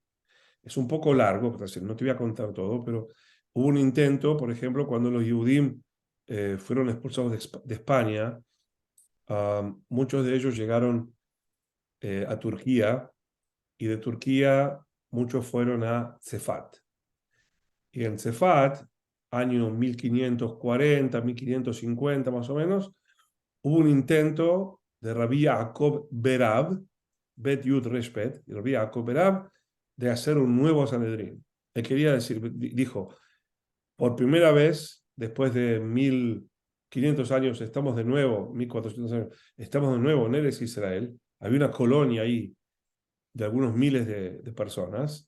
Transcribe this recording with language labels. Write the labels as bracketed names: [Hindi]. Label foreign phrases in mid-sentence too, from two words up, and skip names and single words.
[Spanish] Es un poco largo, no te voy a contar todo, pero hubo un intento, por ejemplo, cuando los Yehudim fueron expulsados de España, muchos de ellos llegaron a Turquía y de Turquía muchos fueron a Cefat. Y en Cefat, año 1540, 1550 más o menos, hubo un intento de Rabbi Yaakov Berab, [Hebrew] בית יוד רשבת, [Spanish] Rabbi Yaakov Berab, de hacer un nuevo Sanedrín. Le quería decir, dijo, por primera vez, después de 1500 años, estamos de nuevo, 1400 años, estamos de nuevo en Eretz Israel. Había una colonia ahí de algunos miles de personas.